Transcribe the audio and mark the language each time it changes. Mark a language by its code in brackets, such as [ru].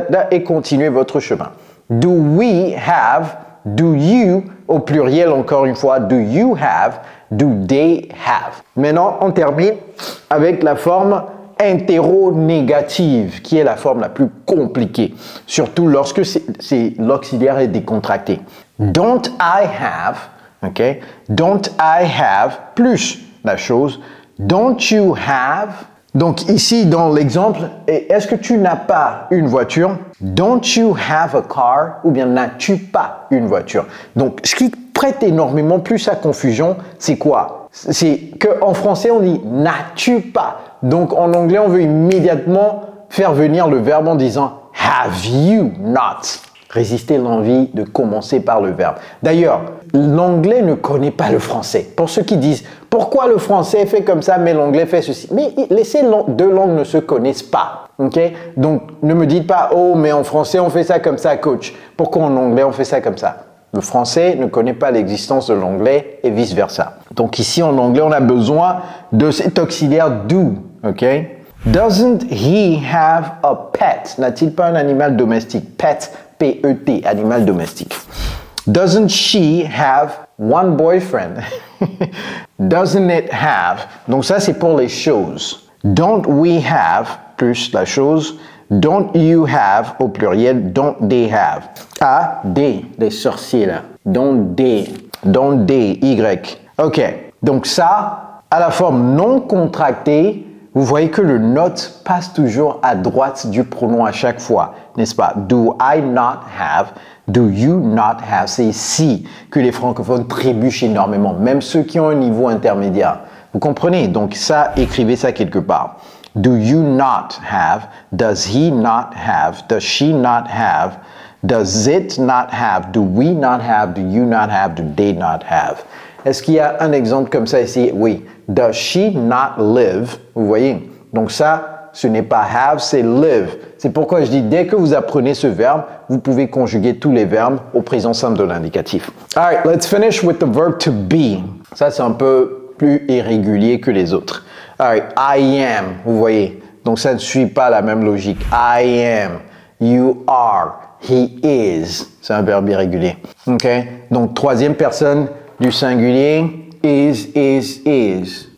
[fr] et continuez votre chemin. [en] Do we have, do you, [fr] au pluriel encore une fois, [en] do you have, do they have. [fr] Maintenant, on termine avec la forme interronégative, qui est la forme la plus compliquée, surtout lorsque l'auxiliaire est décontracté. [en] Don't I have, ok? Don't I have, [fr] plus la chose, [en] don't you have. [fr] Donc ici, dans l'exemple, est-ce que tu n'as pas une voiture? [en] Don't you have a car? [fr] Ou bien n'as-tu pas une voiture? Donc, ce qui prête énormément plus à confusion, c'est quoi? C'est qu'en français, on dit n'as-tu pas? Donc, en anglais, on veut immédiatement faire venir le verbe en disant [en] have you not? [fr] Résister l'envie de commencer par le verbe. D'ailleurs, l'anglais ne connaît pas le français. Pour ceux qui disent, pourquoi le français fait comme ça, mais l'anglais fait ceci? Mais ces deux langues ne se connaissent pas. Okay? Donc, ne me dites pas, oh, mais en français, on fait ça comme ça, coach. Pourquoi en anglais, on fait ça comme ça? Le français ne connaît pas l'existence de l'anglais et vice-versa. Donc ici, en anglais, on a besoin de cet auxiliaire do. Okay? [en] Doesn't he have a pet? [fr] N'a-t-il pas un animal domestique? Pet, P-E-T, animal domestique. [en] Doesn't she have one boyfriend? Doesn't it have? [fr] Donc ça, c'est pour les choses. [en] Don't we have, [fr] plus la chose. [en] Don't you have, [fr] au pluriel, [en] don't they have. [fr] A, D, les sorciers là. Don't they, Y. Ok, donc ça, à la forme non contractée, vous voyez que le not passe toujours à droite du pronom à chaque fois, n'est-ce pas? [en] Do I not have? Do you not have? [fr] C'est ici que les francophones trébuchent énormément, même ceux qui ont un niveau intermédiaire. Vous comprenez? Donc ça, écrivez ça quelque part. [en] Do you not have? Does he not have? Does she not have? Does it not have? Do we not have? Do you not have? Do they not have? [fr] Est-ce qu'il y a un exemple comme ça ici? Oui. [en] Does she not live? [fr] Vous voyez? Donc ça, ce n'est pas have, c'est live. C'est pourquoi je dis, dès que vous apprenez ce verbe, vous pouvez conjuguer tous les verbes au présent simple de l'indicatif. [en] Alright, let's finish with the verb to be. [fr] Ça, c'est un peu plus irrégulier que les autres. [en] Alright, I am, [fr] vous voyez. Donc ça ne suit pas la même logique. [en] I am, you are, he is. [fr] C'est un verbe irrégulier. Ok? Donc troisième personne du singulier. Is.